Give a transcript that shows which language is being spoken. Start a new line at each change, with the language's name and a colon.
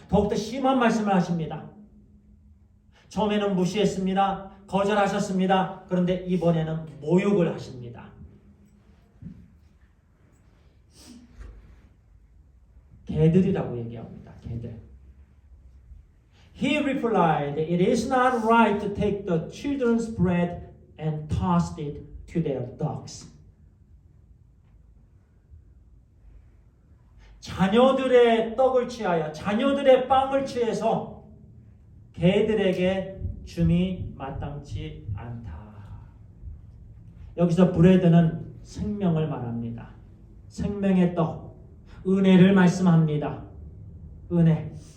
Korean: 더욱더 심한 말씀을 하십니다. 처음에는 무시했습니다. 거절하셨습니다. 그런데 이번에는 모욕을 하십니다. 개들이라고 얘기합니다. 개들.
English: He replied, It is not right to take the children's bread and toss it to their dogs.
Korean: 자녀들의 떡을 취하여, 자녀들의 빵을 취해서 개들에게 줌이 마땅치 않다. 여기서 브레드는 생명을 말합니다. 생명의 떡, 은혜를 말씀합니다. 은혜.